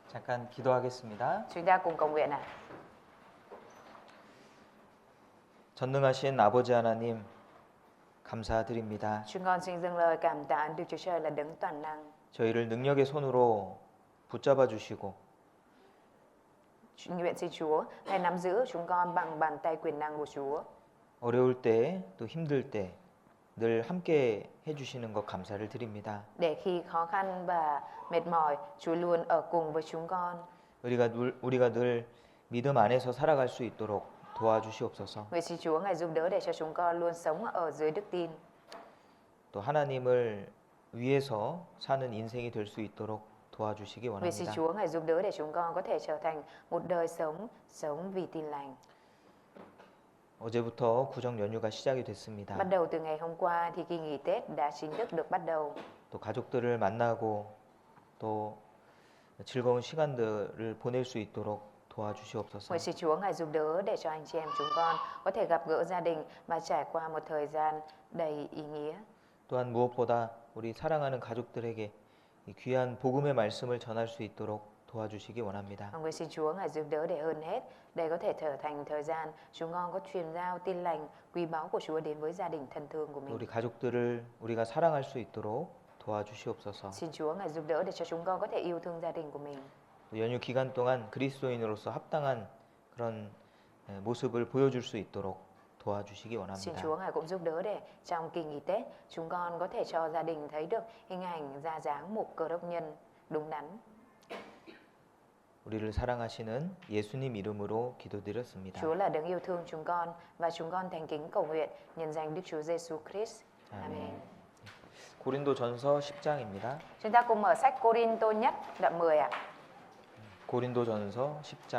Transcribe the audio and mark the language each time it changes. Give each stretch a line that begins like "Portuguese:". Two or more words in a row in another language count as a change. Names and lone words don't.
Korean: 잠깐 기도하겠습니다.
Vietnamese: Chúng ta cùng cầu nguyện ạ.
Korean: 전능하신 아버지 하나님 감사드립니다.
Vietnamese: Chúng con xin dâng lời cảm tạ Đức Chúa Trời là đấng toàn năng.
Korean: 저희를 능력의 손으로 붙잡아 주시고
Vietnamese: Nguyện xin Chúa hãy nắm giữ chúng con bằng bàn tay quyền năng của Chúa.
Korean: 어려울 때 또 힘들 때 늘 함께 해주시는 것 감사를 드립니다.
Vietnamese: Để khi khó khăn và mệt mỏi, Chúa luôn ở cùng với chúng con.
Korean: 우리가 늘 믿음 안에서 살아갈 수 있도록 도와주시옵소서.
Vietnamese: Nguyện xin Chúa ngài giúp đỡ để cho chúng con luôn sống ở dưới đức tin.
Korean: 또 하나님을 위해서 사는 인생이 될 수 있도록 도와주시기
Vietnamese: Nguyện xin
Korean: 원합니다.
Vietnamese: Chúa ngài giúp đỡ để chúng con có thể trở thành một đời sống vì tin lành.
Korean: 어제부터 구정 연휴가 시작이 됐습니다.
Vietnamese: Bắt đầu từ ngày hôm qua thì kỳ nghỉ Tết đã chính thức được bắt đầu.
Korean: 또 가족들을 만나고 또 즐거운 시간들을 보낼 수 있도록 도와주시옵소서.
Vietnamese: Nguyện xin Chúa ngài giúp đỡ để cho anh chị em chúng con có thể gặp gỡ gia đình và trải qua một thời gian đầy ý nghĩa.
Korean: 또한 무엇보다 우리 사랑하는 가족들에게 이 귀한 복음의 말씀을 전할 수 있도록 도와주시기 원합니다.
Vietnamese: Nguyện xin Chúa ngài giúp đỡ để hơn hết đây có thể trở thành thời gian chúng con có truyền giao tin lành quý báu của Chúa đến với gia đình thân thương của mình.
Korean: 우리 가족들을 우리가 사랑할 수 있도록 도와주시옵소서.
Vietnamese: Xin Chúa ngài giúp đỡ để cho chúng con có thể yêu thương gia đình của mình.
Korean: 또 연휴 기간 동안 그리스도인으로서 합당한 그런 모습을 보여줄 수 있도록 도와주시기
Vietnamese: Xin
Korean: 원합니다.
Vietnamese: Chúa ngài cũng giúp đỡ để trong kỳ nghỉ Tết chúng con có thể cho gia đình thấy được hình ảnh ra dáng một cơ đốc nhân đúng đắn.
Korean: 우리를 사랑하시는 예수님 이름으로 기도드렸습니다.
Vietnamese: Chúa là đấng yêu thương chúng con và chúng con thành kính cầu nguyện nhân danh Đức Chúa Giêsu Christ. Amen.
Korean: 고린도전서 10장입니다.
Vietnamese: Chúng ta cùng mở sách Cô-rin-tô nhất đoạn 10 ạ.
Korean: 고린도전서 10장